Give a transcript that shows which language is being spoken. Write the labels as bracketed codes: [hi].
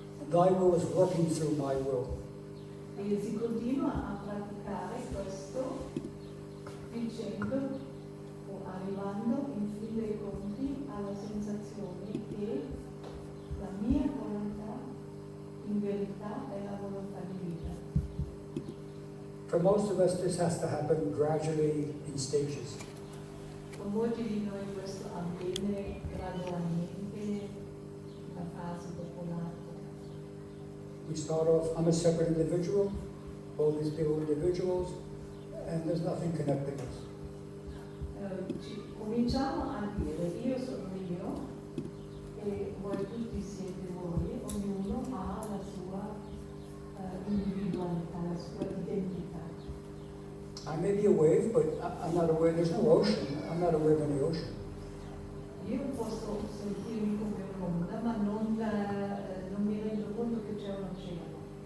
[en] Thy will is working through my will. [it] E si continua a praticare questo dicendo o arrivando in fin dei conti alla sensazione che la mia volontà in verità è la volontà divina. [en] For most of us, this has to happen gradually in stages. [it] Per molti di noi questo avviene gradualmente, una fase dopo l'altra. [en] We start off, I'm a separate individual, all these people are individuals, and there's nothing connecting us. [it] Cominciamo a dire io sono io e voi tutti siete voi, ognuno ha la sua individualità, la sua identità. [en] I may be a wave, but I'm not aware, there's no ocean, I'm not aware of any ocean. [it] Io posso sentirmi come un'onda, ma non mi rendo conto che c'è un oceano.